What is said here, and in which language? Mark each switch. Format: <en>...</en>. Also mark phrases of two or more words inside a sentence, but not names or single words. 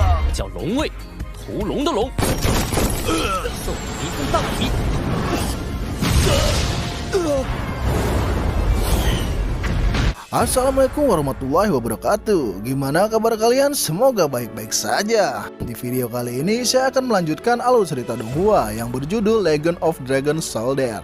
<zh>叫龙卫，屠龙的龙。送你一份大礼。</zh> <ar>السلام عليكم ورحمة الله وبركاته.</ar> <id>Gimana kabar kalian? Semoga baik-baik saja. Di video kali ini saya akan melanjutkan alur cerita Donghua yang berjudul Legend of Dragon Soldier.</id>